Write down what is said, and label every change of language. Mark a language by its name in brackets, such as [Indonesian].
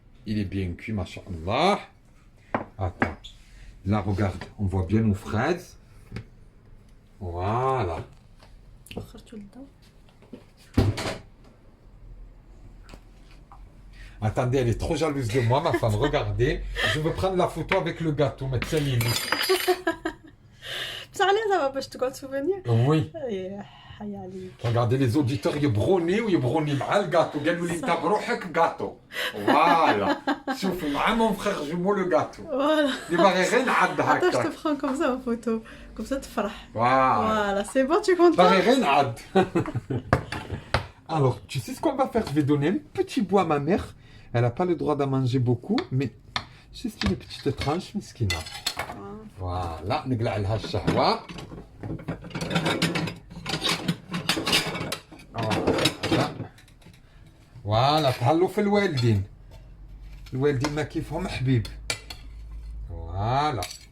[French] Il est bien cuit, machallah. Attends. Là, regarde, on voit bien nos fraises. Voilà. [Arabic] أخرته للضوء. [French] Attendez, elle est trop jalouse de moi, ma femme. Regardez. Je veux prendre la photo avec le gâteau, mais tiens, [Arabic] بس عليه [French] ça va [Arabic] باش تقعد souvenir. [French] Oui. [Arabic] إيه، حيا عليك. [French] Regardez les auditeurs [Arabic] يبغوني ويبغوني مع الجاتو قالوا لي انت بروحك جاتو فوالا شوفي مع مون فخيغ جيمو لو جاتو [French] Voilà. [Arabic] اللي باغي غير نعض [French] Attends, je te [Arabic] هكا [French] prends comme ça en photo. Comme ça, tu feras. فوالا Voilà, c'est bon, tu es content? [Arabic] باغي غير نعض [French] Alors, tu sais ce qu'on va faire? Je vais donner un petit bout à ma mère. Elle n'a pas le droit d'en manger beaucoup, mais juste une petite tranche, miskina. [Arabic] Voilà, نقلع لها الشهوة. فوالا تهلوا في الوالدين. الوالدين ما كيفهم حبيب. فوالا.